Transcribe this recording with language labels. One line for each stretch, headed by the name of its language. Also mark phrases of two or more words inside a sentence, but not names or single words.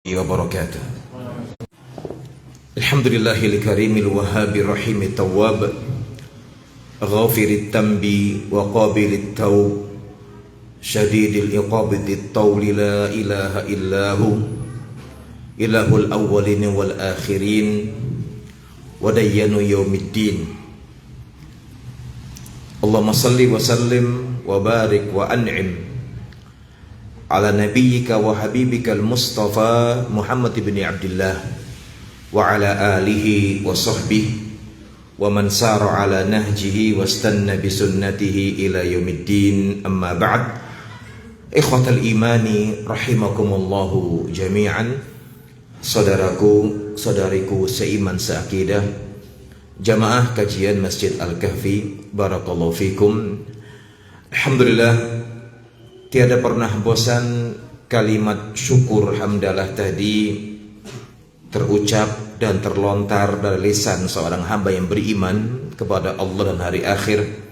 Arabic: وبركاته. الحمد لله الكريم الوهاب الرحيم التواب غافر الذنب وقابل التوب شديد العقاب ذي الطول لا إله إلا هو إله الأولين والآخرين وديان يوم الدين. اللهم صل وسلم وبارك وأنعم على نبيك وحبيبك المصطفى محمد بن عبد الله وعلى آله وصحبه ومن سار على نهجه واستن بسنته إلى يوم الدين. أما بعد. إخوة الإيمان رحمكم الله جميعا.
Indonesian: Saudaraku, saudariku seiman seakidah, jamaah kajian Masjid Al-Kahfi,
Arabic: بارك الله فيكم.
Indonesian: Alhamdulillah, tiada pernah bosan kalimat syukur hamdalah tadi terucap dan terlontar dari lisan seorang hamba yang beriman kepada Allah dan hari akhir.